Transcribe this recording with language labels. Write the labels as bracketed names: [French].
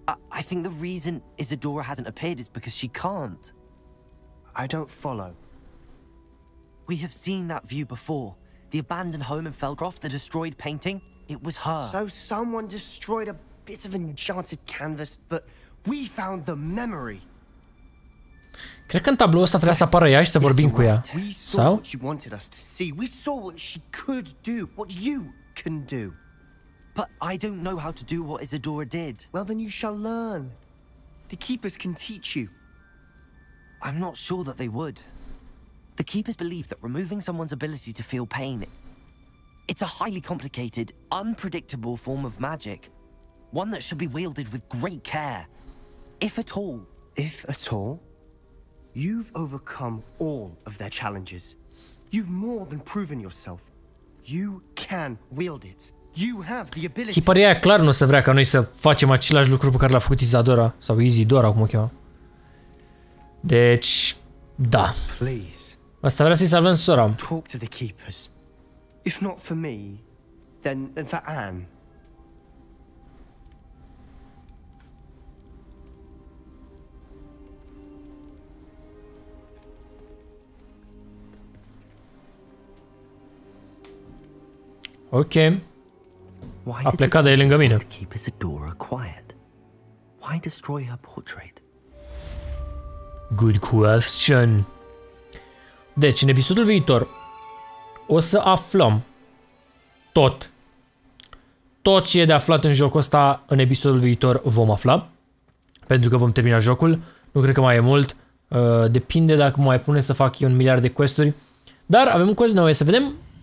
[English] I think the reason Isadora hasn't appeared is because she can't. I don't follow. We have seen that view before. The abandoned home in Feldcroft, the destroyed painting. It was her. So someone destroyed a bit of enchanted canvas, but we found the memory. [Romanian] Cred că în tabloul ăsta trebuia să apară ea și să vorbim cu ea. [English] We saw [Romanian] Sau? [English] what she wanted us to see. We saw what she could do, what you can do. But I don't know how to do what Isadora did. Well, then you shall learn. The Keepers can teach you. I'm not sure that they would. The Keepers believe that removing someone's ability to feel pain, it's a highly complicated, unpredictable form of magic. One that should be wielded with great care. If at all. If at all? You've overcome all of their challenges. You've more than proven yourself. You can wield it. You have the ability. [Romanian] Hiparia aia clar nu o să vrea ca noi să facem același lucru pe care l-a făcut Isadora sau Isidora, cum o cheamă. Deci, da. [English] Please. [Romanian] Asta vrea să-i salvăm sora. [English] Talk to the Keepers. If not for me, then for Anne. [Romanian] Ok. A plecat de lângă mine. [English] Keep Isadora quiet. Why destroy her portrait? Good question. [Romanian] Deci, în episodul viitor o să aflăm tot ce e de aflat în jocul ăsta. În episodul viitor vom afla, pentru că vom termina jocul. Nu cred că mai e mult. Depinde dacă mai pune să fac eu 1 miliard de quest-uri. Dar avem un quest nou, să vedem.